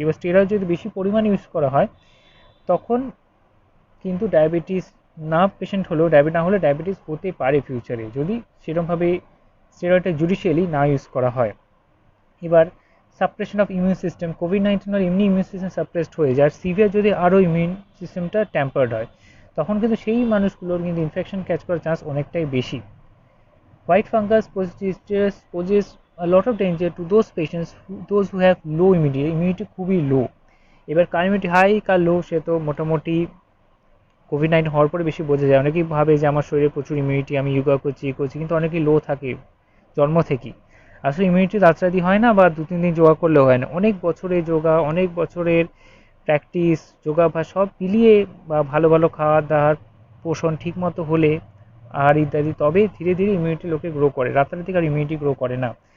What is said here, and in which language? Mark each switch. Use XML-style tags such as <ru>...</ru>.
<bn>এবার স্টেরয়েড যদি বেশি পরিমাণে ইউজ করা হয়, তখন কিন্তু ডায়াবেটিস না পেশেন্ট হলেও, ডায়াবেটিস না হলে ডায়াবেটিস হতে পারে ফিউচারে, যদি সেরকমভাবে স্টেরয়েডটা জুডিশিয়ালি না ইউজ করা হয়। এবার suppression of immune system, COVID-19 হলে এমনি ইমিউন সিস্টেম সাপ্রেসড হয়ে যায়, আর সিভিয়ার যদি আরও ইমিউন সিস্টেমটা ট্যাম্পার্ড হয়, তখন কিন্তু সেই মানুষগুলোর কিন্তু ইনফেকশন ক্যাচ করার চান্স অনেকটাই বেশি।</bn> <en>White fungus poses a lot of danger to those patients, those who have low immunity</en> <bn>খুবই লো। এবার কার ইমিউনিটি হাই কার লো, সে তো মোটামুটি কোভিড-19 হওয়ার পরে বেশি বোঝা যায়। অনেকেই ভাবে যে আমার শরীরে প্রচুর ইমিউনিটি, আমি যোগা করছি, কিন্তু অনেকেই লো থাকে জন্ম থেকেই। আসলে ইমিউনিটি রাতারাতি হয় না, বা 2-3 দিন যোগা করলেও হয় না, অনেক বছরের যোগা, অনেক বছরের প্র্যাকটিস, যোগাভ্যাস সব মিলিয়ে, বা ভালো ভালো খাওয়া দাওয়ার পোষণ ঠিক মতো হলে, আর ইত্যাদি, তবে ধীরে ধীরে ইমিউনিটি লোকে গ্রো করে, রাতারাতি আর ইমিউনিটি গ্রো করে না।</bn>